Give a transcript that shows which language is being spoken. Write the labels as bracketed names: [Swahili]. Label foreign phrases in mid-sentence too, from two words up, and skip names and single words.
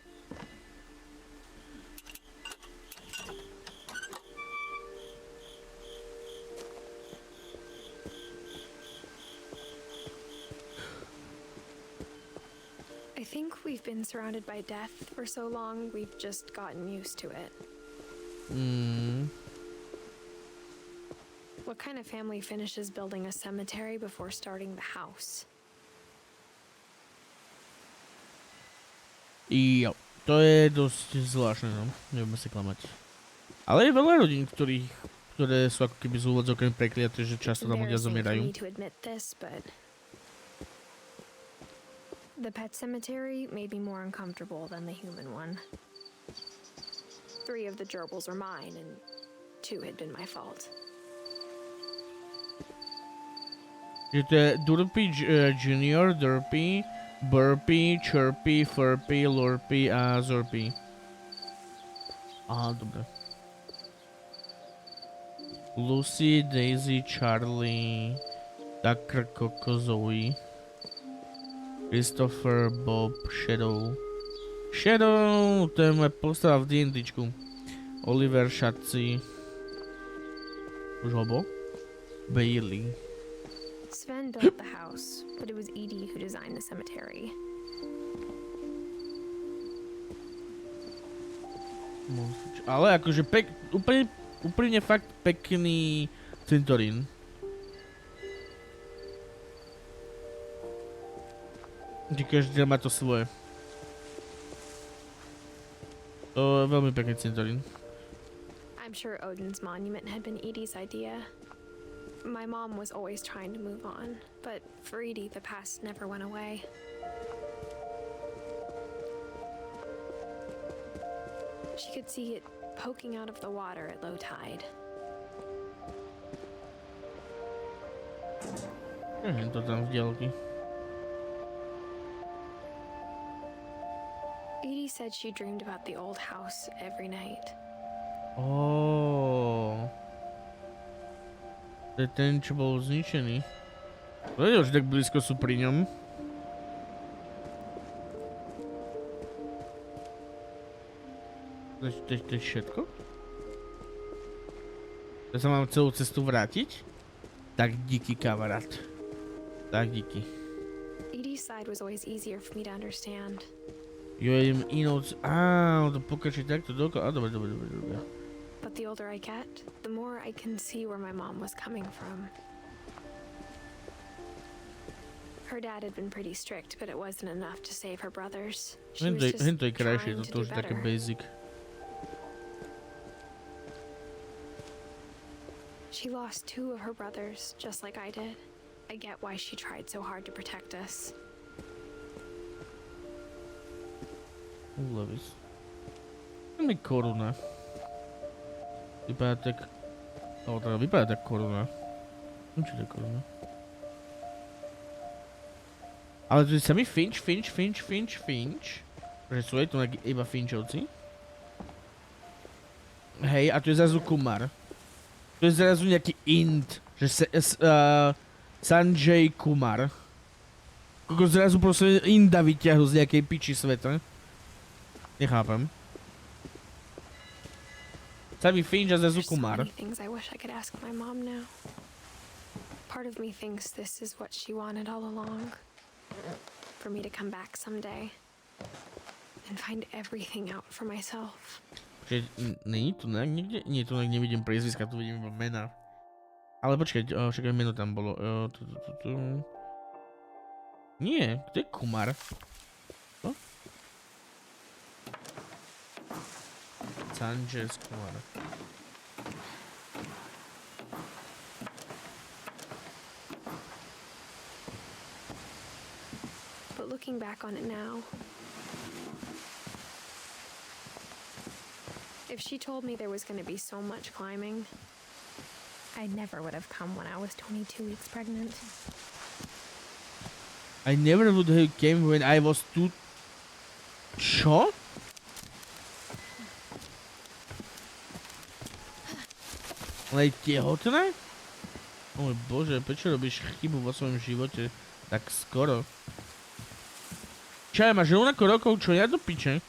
[English] I think we've been surrounded by death for so long, we've just gotten used to it. What kind of family finishes building a cemetery before starting the house? [Slovak] Jo, to je dosť zvláštne, no. Nebudeme si klamať. Ale je veľa rodín, ktoré sú ako keby z úvodzovkami prekliaté, že často tam ľudia [English] Embarrassing for [Slovak] zomierajú. [English] me to admit this, but the pet cemetery made me more uncomfortable than the human one. 3 of the gerbils are mine, and 2 had been my fault. [Slovak] Že to je Durpy, Junior, Durpy, Burpy, Chirpy, Furpy, Lurpy a Zorpy. Aha, dobre. Lucy, Daisy, Charlie, Tucker, Coco, Zoe, Christopher, Bob, Shadow. Shadow, to je moja postava v D&Dčku. Oliver, Šaci. Už hobo? Bailey. [English] Sven built the house, but it was Edith who designed the cemetery. [Slovak] Ale akože úplne fakt pekný cintorín. Kde každý má to svoje. To je veľmi pekný cintorín. [English] I'm sure Odin's monument had been Edie's idea. My mom was always trying to move on, but for Edie, the past never went away. She could see it poking out of the water at low tide. [Slovak] To tam v diaľky. [English] Edie said she dreamed about the old house every night. [Slovak] To je ten, čo bol zničený. Vedel, že tak blízko sú pri ňom. To je všetko? To sa mám celú cestu vrátiť? Tak díky, kamarát. Tak díky. [English] Edie's side was always easier for me to understand. [Slovak] Jo, idem inou... to pokračuje takto dokola. Dobre. [English] But the older I get, the more I can see where my mom was coming from. Her dad had been pretty strict, but it wasn't enough to save her brothers. She was just [Slovak] Hento je krajšie, [English] trying to [Slovak] toto [English] do [Slovak] už je také [English] better. [Slovak] basic. [English] She lost 2 of her brothers, just like I did. I get why she tried so hard to protect us. [Slovak] Levis. To mi koruna. Vypadá tak... teda vypadá tak koruna. Určite koruna. Ale tu je samý Finch. Že sú aj tu iba Finchovci. Hej, a tu je zrazu Kumar. Tu je zrazu nejaký Int. Že Sanjay Kumar. Koko zrazu proste Inda vyťahol z nejakej piči sveta. Nechápem. Samý Finch a zrazu [English] There's so [Slovak] Kumar. [English] many things I wish I could ask my mom now. Part of me thinks this is what she wanted all along. For me to come back someday and find everything out for myself. [Slovak] Čiže není tu niekde? Nie, tu nevidím priezviska, tu vidím iba mena. Ale počkaj, však aj meno tam bolo. Nie, to je Kumar. Co? Sanjay Kumar. [English] But looking back on it now, if she told me there was going to be so much climbing, I never would have come when I was 22 weeks pregnant. I never would have came when I was too... [Slovak] Čo? Ale je tehotná? O môj bože, prečo robíš chybu vo svojom živote tak skoro? Čo, ja máš rovnako rokov, čo ja do piče?